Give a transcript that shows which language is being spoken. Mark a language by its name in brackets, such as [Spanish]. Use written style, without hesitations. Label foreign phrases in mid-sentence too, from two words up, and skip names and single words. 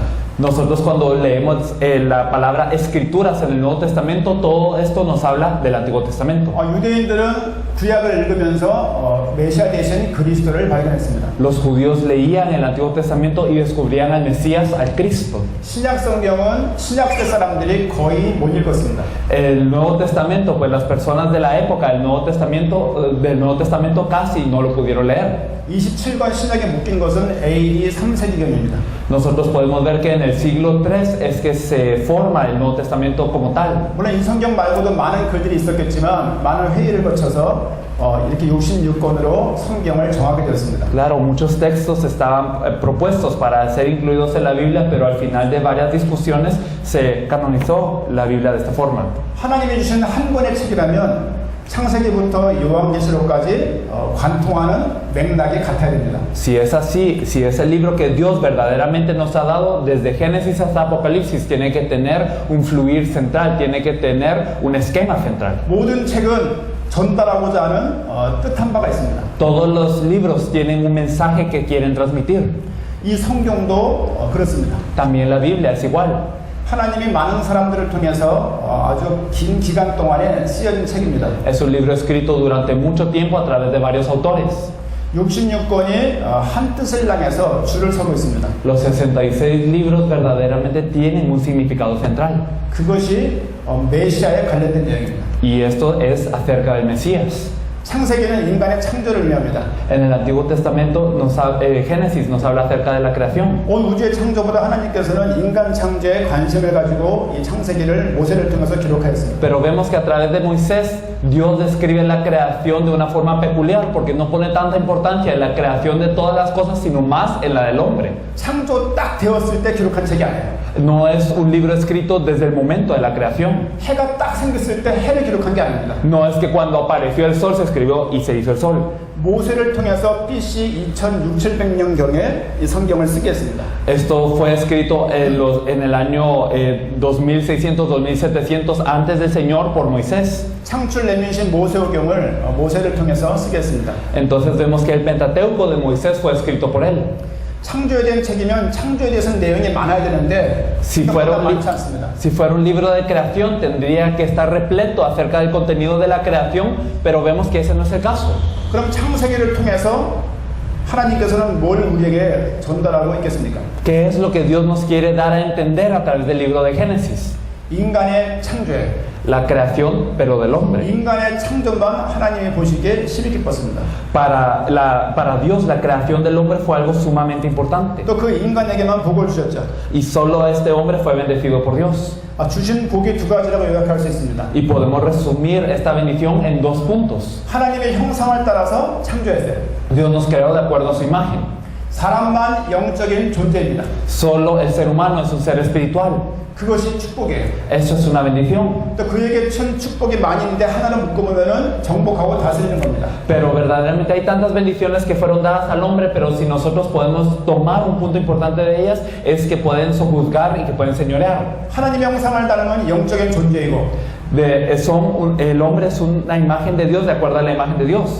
[Spanish] Nosotros cuando leemos la palabra escrituras en el Nuevo Testamento, todo esto nos habla del Antiguo Testamento. [Korean] 유대인들은 구약을 읽으면서 메시아 대신 그리스도를 발견했습니다. [Spanish] Los judíos leían el Antiguo Testamento y descubrían al Mesías, al Cristo. [Korean] 신약 성경은 신약세 사람들이 거의 못 읽었습니다. [Spanish] El Nuevo Testamento, pues las personas de la época del Nuevo Testamento casi no lo pudieron leer. [Korean] 27권 신약에 묶인 것은 AD 3세기경입니다. [Spanish] Nosotros podemos ver que en el siglo III es que se forma el Nuevo Testamento como tal. [Korean] 물론 이 성경 말고도 많은 글들이 있었겠지만 많은 회의를 거쳐서 이렇게 66권으로 성경을 정하게 되었습니다. [Spanish] Claro, muchos textos estaban propuestos para ser incluidos en la Biblia, pero al final de varias discusiones se canonizó la Biblia de esta forma. [Korean] 하나님이 주신 한 권의 책이라면 창세기부터 요한계시록까지 관통하는 맥락이 같아야 됩니다. [Spanish] Si es así, si es el libro que Dios verdaderamente nos ha dado, desde Génesis hasta Apocalipsis, tiene que tener un fluir central, tiene que tener un esquema central. [Korean] 모든 책은 전달하고자 하는 뜻한 바가 있습니다. [Spanish] Todos los libros tienen un mensaje que quieren transmitir. [Korean] 이 성경도 그렇습니다. [Spanish] También la Biblia es igual. [Korean] 하나님이 많은 사람들을 통해서 아주 긴 기간 동안에 쓰여진 책입니다. [Spanish] Es un libro escrito durante mucho tiempo a través de varios autores. [Korean] 66권이 한 뜻을 향해서 줄을 서고 있습니다. [Spanish] Los 66 libros verdaderamente tienen un significado central. [Korean] 그것이 메시아에 관련된 내용입니다. [Spanish] Y esto es acerca del Mesías. [Korean] 창세기는 인간의 창조를 의미합니다. [Spanish] En el Antiguo Testamento, Génesis nos habla acerca de la creación. [Korean] 온 우주의 창조보다 하나님께서는 인간 창조에 관심을 가지고 이 창세기를 모세를 통해서 기록하였습니다. [Spanish] Pero vemos que a través de Moisés, Dios describe la creación de una forma peculiar, porque no pone tanta importancia en la creación de todas las cosas, sino más en la del hombre. [Korean] 창조 딱 되었을 때 기록한 책이 아니에요. [Spanish] No es un libro escrito desde el momento de la creación. [Korean] 해가 딱 생겼을 때 해를 기록한 게 아닙니다. [Spanish] No es que cuando apareció el sol se escribió y se hizo el sol. [Korean] 모세를 통해서 BC 2600년경에 이 성경을 쓰게 했습니다. [Spanish] Esto fue escrito en el año 2600, 2700 antes del Señor por Moisés. [Korean] 창출 내면신 모세오경을 모세를 통해서 쓰게 했습니다. [Spanish] Entonces vemos que el Pentateuco de Moisés fue escrito por él. [Korean] 창조에 대한 책이면 창조에 대해서는 내용이 많아야 되는데 생각보다 많지 않습니다. [Spanish] Si fuera un libro de creación, tendría que estar repleto acerca del contenido de la creación, pero vemos que ese no es el caso. [Korean] 그럼 창세기를 통해서 하나님께서는 뭘 우리에게 전달하고 있겠습니까? [Spanish] ¿Qué es lo que Dios nos quiere dar a entender a través del libro de Génesis? [Korean] 인간의 창조에 [Spanish] La creación, pero del hombre. [Korean] 인간의 창조만 하나님이 보시기에 심히 기뻤습니다. [Spanish] Para Dios, la creación del hombre fue algo sumamente importante. [Korean] 또 그 인간에게만 복을 주셨죠. [Spanish] Y solo este hombre fue bendecido por Dios. [Korean] 주신 복이 두 가지라고 요약할 수 있습니다. [Spanish] Y podemos resumir esta bendición en 2 puntos. [Korean] 하나님의 형상을 따라서 창조했어요. [Spanish] Dios nos creó de acuerdo a su imagen. [Korean] 사람만 영적인 존재입니다. [Spanish] Solo el ser humano es un ser espiritual. [Korean] 그것이 축복이에요. [Spanish] Eso es una bendición. [Korean] 또 그에게 천 축복이 많이 있는데 하나를 묶으면은 정복하고 다스리는 겁니다. [Spanish] Pero verdaderamente hay tantas bendiciones que fueron dadas al hombre, pero si nosotros podemos tomar un punto importante de ellas, es que pueden sojuzgar y que pueden señorear. [Korean] 하나님의 형상을 닮은 영적인 존재이고 [Spanish] El hombre es una imagen de Dios de acuerdo a la imagen de Dios.